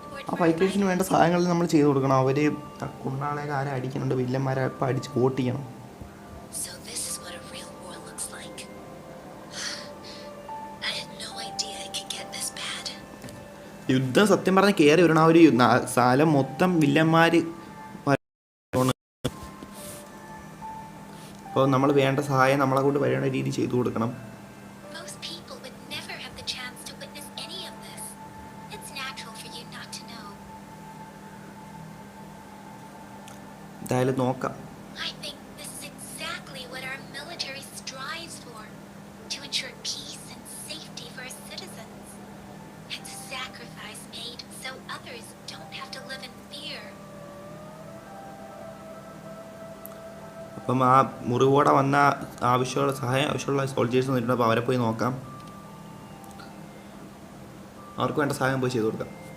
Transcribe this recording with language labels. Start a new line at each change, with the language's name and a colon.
Malayalam: ആ ഫൈറ്റേഴ്സിന് വേണ്ട സഹായങ്ങൾ നമ്മൾ ചെയ്തു കൊടുക്കണം. അവർ കുണ്ണാളെയൊക്കെ ആരെ അടിക്കുന്നുണ്ട്, വില്ലന്മാരെ ഇപ്പം അടിച്ച് ഓട്ടിക്കണം.
English: So this is what a real war looks like. I had no idea it could get this bad.
Malayalam: യുദ്ധം സത്യം പറഞ്ഞാൽ കയറി വരണം. ആ ഒരു സ്ഥലം മൊത്തം വില്ലന്മാർ. അപ്പോൾ നമ്മൾ വേണ്ട സഹായം നമ്മളെ കൊണ്ട് വേണ്ട രീതി ചെയ്തു കൊടുക്കണം.
English: Most people would never have the chance to witness any of this. It's natural for you not to know.
Malayalam: എന്തായാലും നോക്കാം.
English: I think this is exactly what our military strives for, to ensure peace and safety for our citizens. It's a sacrifice made so others don't have to live in fear.
Malayalam: അപ്പം ആ മുറിവോടെ വന്ന ആവശ്യമുള്ള സഹായം ആവശ്യമുള്ള soldiers വന്നിട്ടുണ്ട്. അപ്പോൾ അവരെ പോയി നോക്കാം. അവർക്ക് വേണ്ട സഹായം പോയി ചെയ്തു കൊടുക്കാം.